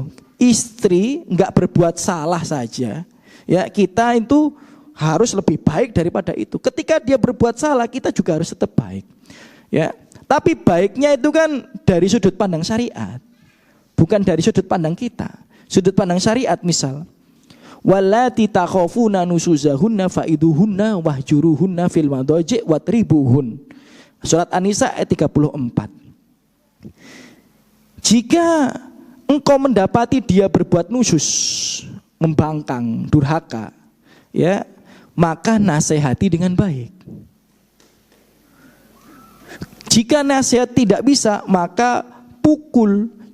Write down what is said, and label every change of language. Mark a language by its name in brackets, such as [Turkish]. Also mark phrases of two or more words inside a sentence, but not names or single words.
[Indonesian] Istri nggak berbuat salah saja, ya kita itu harus lebih baik daripada itu. Ketika dia berbuat salah, kita juga harus tetap baik, ya. Tapi baiknya itu kan dari sudut pandang syariat, bukan dari sudut pandang kita. Sudut pandang syariat misal, [Arabic] واللاتي تخافون نشوزهن فعظوهن واهجروهن في المضاجع واضربوهن. [Indonesian] Surat An-Nisa ayat 34. Jika engkau mendapati dia berbuat nusus, membangkang, durhaka, ya, maka nasihati dengan baik. Jika nasihat tidak bisa, maka pukul.